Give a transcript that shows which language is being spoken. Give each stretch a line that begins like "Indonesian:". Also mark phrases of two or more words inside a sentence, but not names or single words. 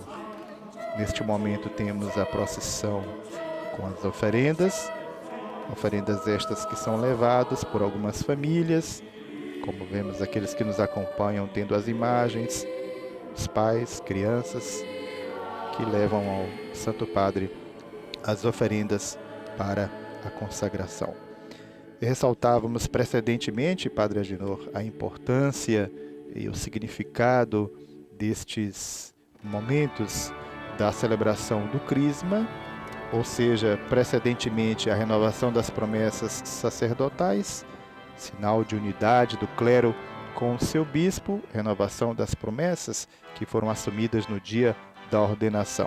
Portuguese: Neste momento temos a procissão com as oferendas estas que são levadas por algumas famílias, como vemos aqueles que nos acompanham tendo as imagens, os pais, crianças, que levam ao Santo Padre as oferendas para a consagração. E ressaltávamos precedentemente, Padre Agenor, a importância e o significado destes momentos da celebração do Crisma, ou seja, precedentemente a renovação das promessas sacerdotais, sinal de unidade do clero com o seu bispo, renovação das promessas que foram assumidas no dia da ordenação.